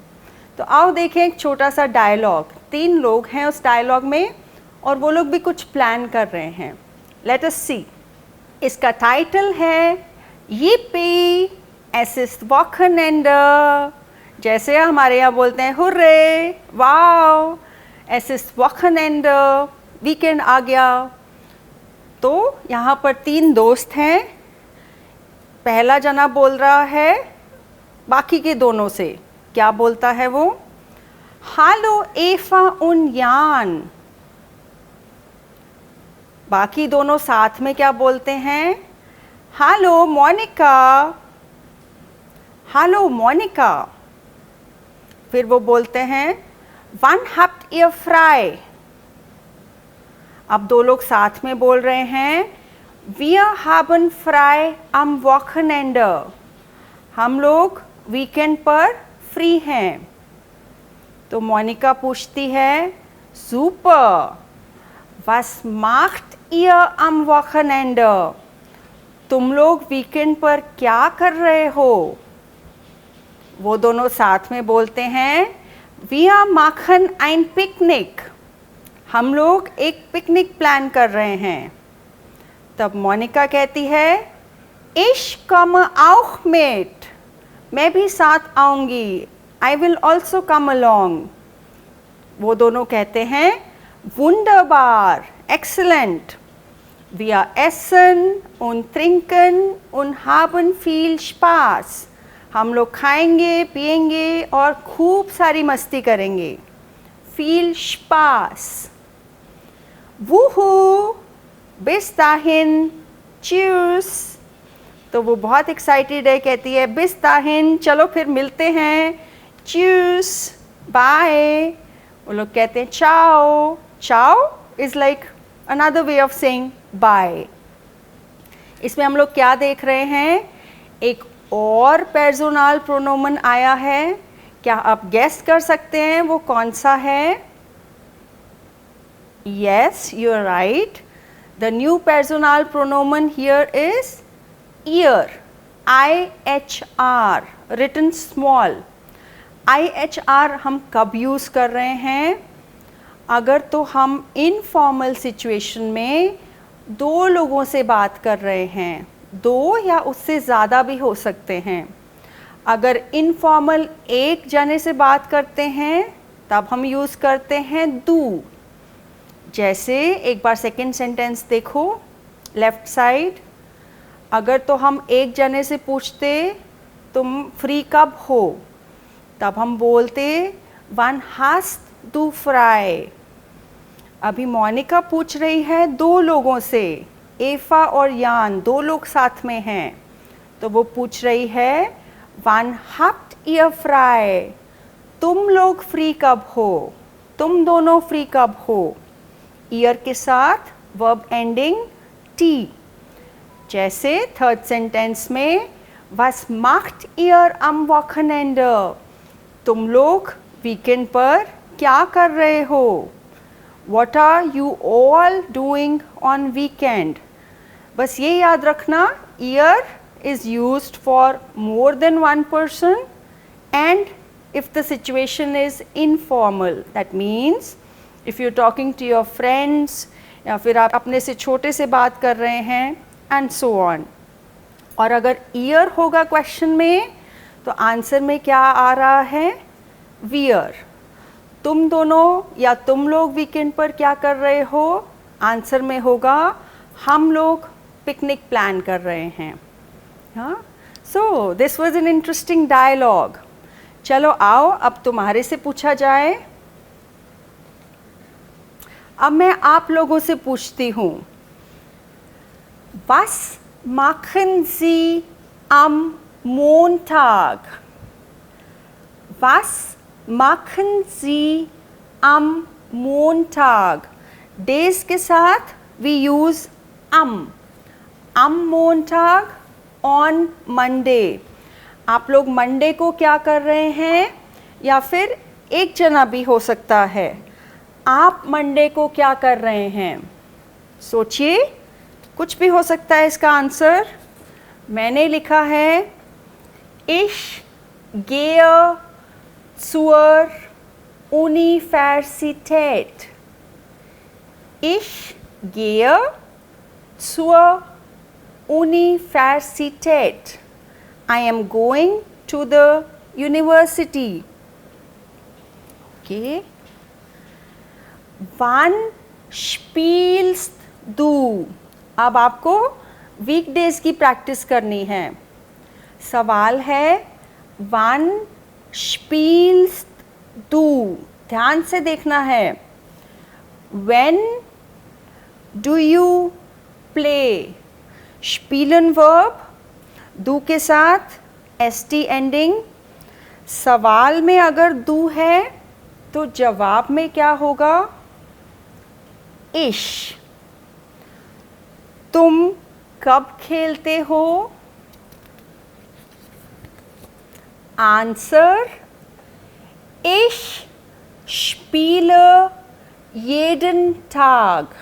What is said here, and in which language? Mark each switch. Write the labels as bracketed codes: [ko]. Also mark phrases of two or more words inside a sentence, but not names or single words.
[hi] तो आओ देखें एक छोटा सा डायलॉग. 3 लोग हैं उस डायलॉग में और वो लोग भी कुछ प्लान कर रहे हैं. [en] Let us see. [hi] इसका टाइटल है [de] Yippie, es ist Wochenende. [hi] जैसे हमारे यहाँ बोलते हैं हुर्रे, वाओ, [de] es ist Wochenende, [hi] वीकेंड आ गया. तो यहाँ पर 3 दोस्त हैं. पहला जना बोल रहा है बाकी के दोनों से. क्या बोलता है वो? [de] Hallo Eva und Jan. [hi] बाकी दोनों साथ में क्या बोलते हैं? [de] Hallo Monika. Hallo Monika. [hi] फिर वो बोलते हैं [de] Wann habt ihr frei? [hi] अब 2 लोग साथ में बोल रहे हैं [de] Wir haben frei am Wochenende. [hi] हम लोग वीकेंड पर फ्री हैं. तो मोनिका पूछती है Super. [de] Was macht ihr am Wochenende? [hi] तुम लोग वीकेंड पर क्या कर रहे हो? वो दोनों साथ में बोलते हैं [de] Wir machen ein Picknick. [hi] हम लोग एक पिकनिक प्लान कर रहे हैं. तब मोनिका कहती है [de] Ich komme auch mit. [hi] मैं भी साथ आऊँगी. [en] I will also come along. [hi] वो दोनों कहते हैं Wunderbar, excellent. [de] Wir essen und trinken und haben viel Spaß. [hi] हम लोग खाएंगे, पिएंगे और खूब सारी मस्ती करेंगे. [de] Viel Spaß. Wuhu, bis dahin, tschüss. [hi] तो वो बहुत एक्साइटेड है. कहती है [de] bis dahin, [hi] चलो फिर मिलते हैं. Tschüss, bye. वो लोग कहते हैं ciao. [en] Ciao is like another way of saying bye. [hi] इसमें हम लोग क्या देख रहे हैं? एक और पर्सनल प्रोनोमन आया है. क्या आप गेस कर सकते हैं वो कौन सा है? [en] Yes, you are right. The new personal pronoun here is ear. IHR, written small. [hi] IHR हम कब यूज़ कर रहे हैं? अगर तो हम इनफॉर्मल सिचुएशन में 2 लोगों से बात कर रहे हैं. 2 या उससे ज़्यादा भी हो सकते हैं. अगर इनफॉर्मल एक जने से बात करते हैं तब हम यूज़ करते हैं दू. जैसे एक बार सेकंड सेंटेंस देखो, लेफ़्ट साइड. अगर तो हम एक जने से पूछते तुम फ्री कब हो, तब हम बोलते [de] Wann hast du frei. [hi] अभी मोनिका पूछ रही है 2 लोगों से. एफा और यान 2 लोग साथ में हैं. तो वो पूछ रही है [de] Wann habt ihr frei. [hi] तुम लोग फ्री कब हो, तुम दोनों फ्री कब हो. ईयर के साथ वर्ब एंडिंग टी. जैसे थर्ड सेंटेंस में [de] Was macht ihr am Wochenende? [hi] तुम लोग वीकेंड पर क्या कर रहे हो? [en] What are you all doing on weekend? [hi] बस ये याद रखना, [en] year is used for more than one person and if the situation is informal, that means if you're talking to your friends [hi] या फिर आप अपने से छोटे से बात कर रहे हैं [en] and so on. [hi] और अगर year होगा क्वेश्चन में तो आंसर में क्या आ रहा है? [en] we're. [hi] तुम दोनों या तुम लोग वीकेंड पर क्या कर रहे हो? आंसर में होगा हम लोग पिकनिक प्लान कर रहे हैं. [en] हाँ, so this was an interesting dialogue. [hi] चलो आओ अब तुम्हारे से पूछा जाए. अब मैं आप लोगों से पूछती हूँ, [de] Was machen Sie am Montag? Was machen Sie am Montag? [en] Days [hi] के साथ [en] we use [de] am Montag, [en] on Monday. [hi] आप लोग मंडे को क्या कर रहे हैं? या फिर एक जना भी हो सकता है, आप मंडे को क्या कर रहे हैं? सोचिए, कुछ भी हो सकता है इसका आंसर. मैंने लिखा है [de] Ich gehe zur Universität. Ich gehe zur Universität. [en] I am going to the university. [de] Okay. Wann spielst du? [hi] अब आपको वीकडेज की प्रैक्टिस करनी है. सवाल है [de] Wann spielst du? [hi] ध्यान से देखना है. [en] When do you play? Spielen verb, do [hi] के साथ [en] st ending. [hi] सवाल में अगर do है तो जवाब में क्या होगा? Ich. तुम कब खेलते हो? [de] आंसर Ich spiele jeden Tag.